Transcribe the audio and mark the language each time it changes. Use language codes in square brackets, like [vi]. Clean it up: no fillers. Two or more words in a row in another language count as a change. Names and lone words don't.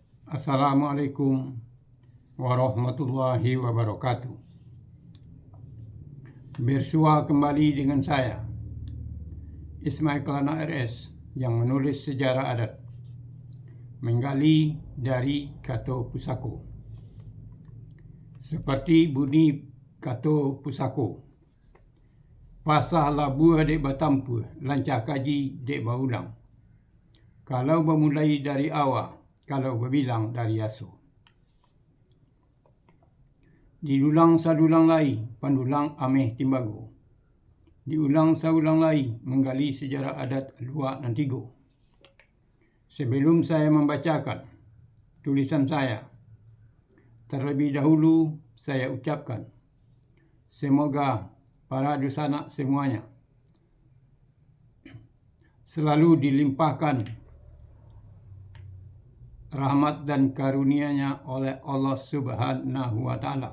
[ar] السلام عليكم ورحمة الله وبركاته. [id] Bersua kembali dengan saya, Ismail Kelana RS, yang menulis sejarah adat, menggali dari Kato Pusako. Seperti bunyi [min] Kato Pusako, pasah labu dek batampu, lancah kaji dek baulang. Kalau bermulai dari awal, kalau berbilang dari aso. Diulang sadulang lai, pandulang ameh timbago. Diulang saulang lai, [id] menggali sejarah adat [min] luar nan tigo. [id] Sebelum saya membacakan tulisan saya, terlebih dahulu saya ucapkan, semoga para dosanak semuanya selalu dilimpahkan rahmat dan karunia-Nya oleh Allah [ar] سبحانه وتعالى.